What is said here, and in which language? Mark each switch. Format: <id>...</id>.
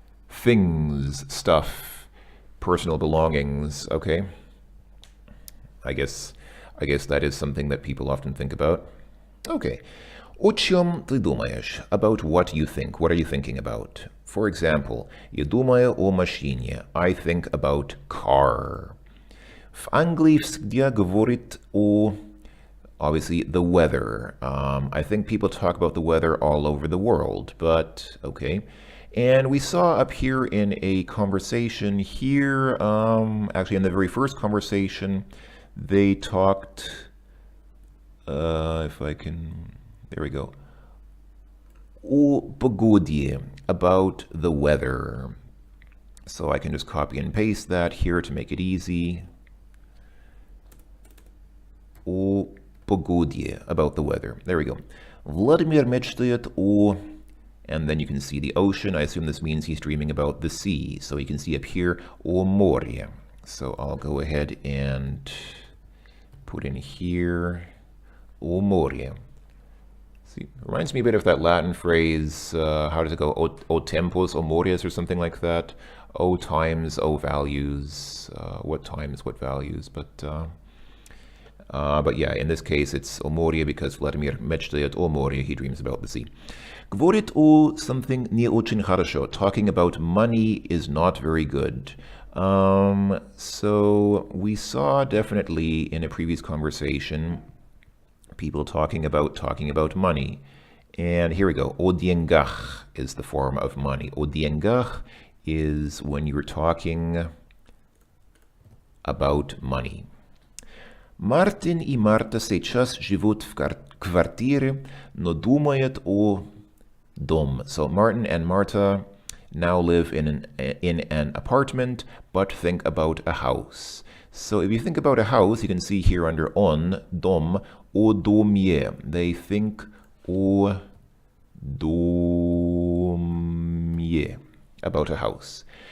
<en>Things, stuff, personal belongings. Okay. I guess that is something that people often think about. Okay.</en> <ru>О чем ты думаешь?</ru> <en>About what you think. What are you thinking about? For example,</en> <ru>я думаю о машине.</ru> <en>I think about car.</en> <ru>В Англии всегда говорят о</ru> <en>obviously the weather. I think people talk about the weather all over the world, but okay. And we saw up here in a conversation here, actually in the very first conversation, they talked, if I can, there we go,</en> <ru>о погоде,</ru> <en>about the weather. So I can just copy and paste that here to make it easy.</en> <ru>О погоде,</ru> <en>about the weather. There we go.</en> <ru>Vladimir мечтает о...</ru> <en>And then you can see the ocean. I assume this means he's dreaming about the sea. So you can see up here,</en> <ru>о море.</ru> <en>So I'll go ahead and put in here, о море. See, reminds me a bit of that Latin phrase, how does it go?</en> <la>O tempos, o mores,</la> <en>or something like that. O times, O values. What times, what values. But yeah, in this case, it's</en> <ru>o море</ru> <en>because Vladimir</en> <ru>мечтает о море.</ru> <en>He dreams about the sea.</en> <ru>Говорит о</ru> <en>something</en> <ru>не очень хорошо.</ru> <en>Talking about money is not very good. So we saw definitely in a previous conversation people talking about money. And here we go.</en> <ru>O деньгах</ru> <en>is the form of money.</en> <ru>O деньгах</ru> <en>is when you're talking about money.</en> <ru>Мартин и Марта сейчас живут в квартире, но думают о дом.</ru> <en>So Martin and Marta now live in an apartment, but think about a house. So if you think about a house, you can see here under on, dom,</en> <ru>о доме.</ru> <en>They think</en> <ru>о доме,</ru> <en>about a house.</en>